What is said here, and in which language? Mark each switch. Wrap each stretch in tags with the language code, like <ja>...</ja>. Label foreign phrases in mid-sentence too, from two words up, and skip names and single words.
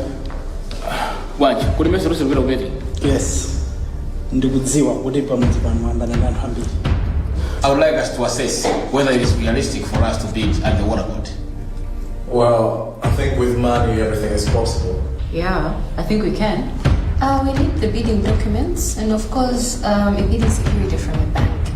<en>Watch, could you mess with a bit? Yes.</en> <ny>Ndikudziwa kuti pamudzi pano mwambana ndi anthu ambiri.</ny> <en>I would like us to assess whether it is realistic for us to bid at the waterboard. Well, I think with money everything is possible. Yeah, I think we can. We need the bidding documents and of course a bidding security from the bank.</en>